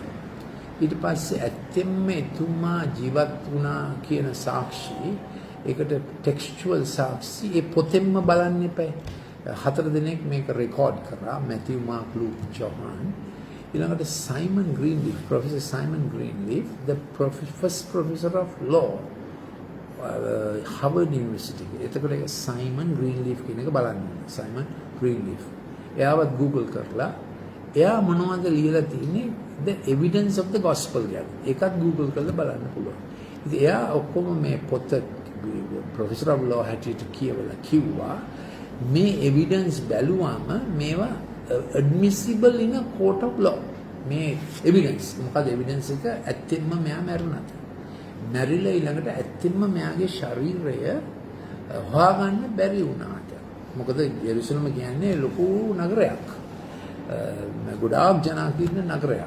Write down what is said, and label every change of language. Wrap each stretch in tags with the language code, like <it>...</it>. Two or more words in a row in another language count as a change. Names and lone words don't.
<si>ඊට පස්සේ ඇත්තෙන්ම එතුමා ජීවත් වුණා කියන සාක්ෂි ඒකට ටෙක්ස්චුවල් සාක්ෂි ඒ පොතෙන්ම බලන්න එපා. 4 දිනක් මේක රෙකෝඩ් කරා මැතිව් මාක් ලූක් ජොහන්. ඊළඟට සයිමන් ග්‍රීන්ලීෆ් ප්‍රොෆෙසර් සයිමන් ග්‍රීන්ලීෆ්</si> <en>the first professor of law Harvard University.</en> <si>එතකොට ඒක සයිමන් ග්‍රීන්ලීෆ් කියන එක බලන්න. සයිමන් ග්‍රීන්ලීෆ්. එයාවත් Google කරලා එයා මොනවද ලියලා තියෙන්නේ</si> <en>the evidence of the gospel</en> <si>ගැන. ඒකත් Google කරලා බලන්න පුළුවන්. ඉතින් එයා ඔක්කොම මේ පොත</si> <en>professor of law</en> <si>හැටියට කියවලා කිව්වා මේ එවිඩන්ස් බැලුවාම මේවා</si> <en>admissible in a court of law.</en> <si>මේ එවිඩන්ස් මොකද එවිඩන්ස් එක ඇත්තෙන්ම මෙයා මැරුණාද? මැරිලා ඊළඟට ඇත්තෙන්ම මෙයාගේ ශරීරය හොයාගන්න බැරි වුණාට. මොකද යෙරුසලම කියන්නේ ලොකු නගරයක්. ගොඩාක් ජනාකීර්ණ නගරයක්.</si>